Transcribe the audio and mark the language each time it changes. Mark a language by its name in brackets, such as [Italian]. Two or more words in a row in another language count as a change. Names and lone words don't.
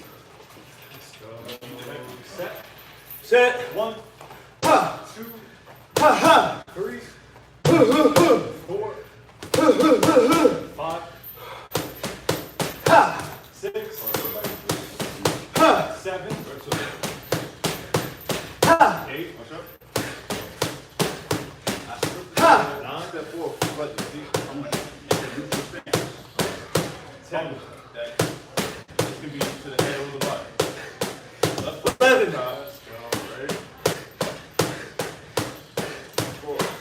[English] Set. Set. 1, Ha! 2, Ha ha! 3, Hoo, hoo, hoo. 4, Hoo, hoo, hoo, hoo. 5, Ha! 6, Ha! 7, Ha! 8, watch out. Ha! 9, step forward, but you see, I'm like, neutral stance. 10, that this can be to the head or the body. Left foot, 11. let's go, ready? 4.